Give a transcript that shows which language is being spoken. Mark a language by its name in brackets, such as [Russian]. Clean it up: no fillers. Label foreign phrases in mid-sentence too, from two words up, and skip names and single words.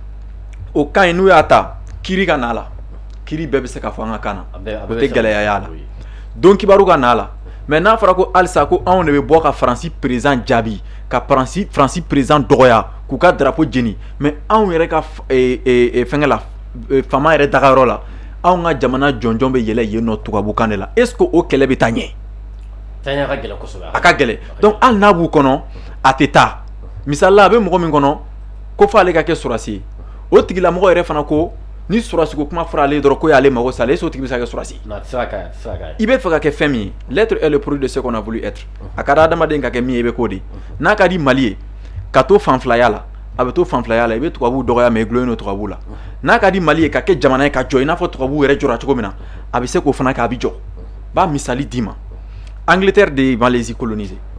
[Bambara] o kan in n'u y'a ta kiiri ka na la kiiri bɛɛ bɛ se ka fɔ an ka kan na o tɛ gɛlɛya y'a la don kibaru ka na la mais n'a fɔra ko halisa ko anw de bɛ bɔ ka Faransi président jaabi ka Faransi président dɔgɔya k'u ka drapeau jeni mais anw yɛrɛ ka fɛngɛ la fama yɛrɛ dagayɔrɔ la anw ka jamana jɔnjɔn bɛ yɛlɛ yen nɔ tubabukan de la [French] est ce que [Bambara] o kɛlɛ bɛ taa ɲɛ a ka gɛlɛn donc hali n'a b'u kɔnɔ a tɛ taa misali la a bɛ mɔgɔ min kɔnɔ ko f'ale ka kɛ sɔrɔdasi ye o tigilamɔgɔ yɛrɛ fana ko ni surasi ko kuma fɔra ale dɔrɔn ko y'ale mago sa ale so tigi bɛ se ka kɛ surasi i bɛ fɛ ka kɛ fɛn min ye [French] l'être est le produit de ce qu'on a voulu être [Bambara] a ka di adamaden ka kɛ min ye i bɛ k'o de n'a ka di Mali ye ka to fanfilaya la a bɛ to fanfilaya la i bɛ tubabuw dɔgɔya mais i gulonnen don tubabuw la n'a ka di Mali ye ka kɛ jamana ye ka jɔ i n'a fɔ tubabuw yɛrɛ jɔra cogo min na a bɛ se k'o fana kɛ a bɛ jɔ b'a misali d'i ma Angleterre de ye Malaisie colonisé